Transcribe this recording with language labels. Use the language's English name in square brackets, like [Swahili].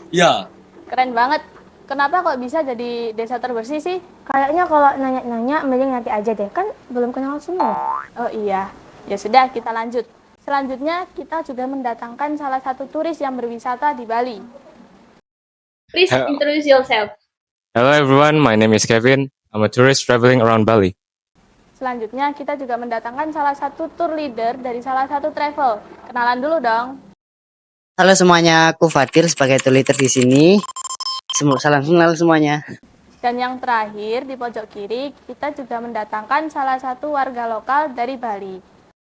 [Indonesian] Ya, Keren banget. Kenapa kok bisa jadi desa terbersih sih? Kayaknya kalau nanya-nanya mending nanti aja deh, kan belum kenal semua. Oh iya, ya sudah kita lanjut. Selanjutnya, kita juga mendatangkan salah satu turis yang berwisata di Bali. [English] Please introduce yourself. Hello everyone, my name is Kevin. I'm a tourist traveling around Bali. [Indonesian] Selanjutnya, kita juga mendatangkan salah satu tour leader dari salah satu travel. Kenalan dulu dong. Halo semuanya, aku Fadil sebagai tour leader di sini. Salam kenal semuanya. Dan yang terakhir, di pojok kiri, kita juga mendatangkan salah satu warga lokal dari Bali.